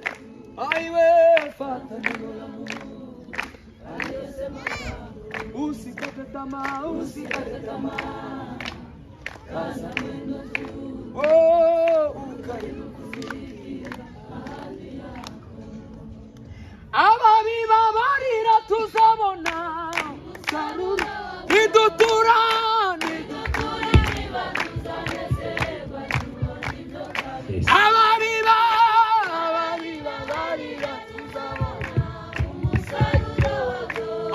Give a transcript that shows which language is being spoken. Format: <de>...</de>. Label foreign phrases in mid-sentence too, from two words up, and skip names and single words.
<sw>Aiwe fata neno la Mungu. Aliyesema usikate tamaa, usikate tamaa. Kaza mwendo tu. Ukaribu kufikia ahadi yako.</sw> <rw>Ababiba barira tuzabona sarura idutura batuzanezerwa ababiba barira tuzabona umusaruro wako.</rw>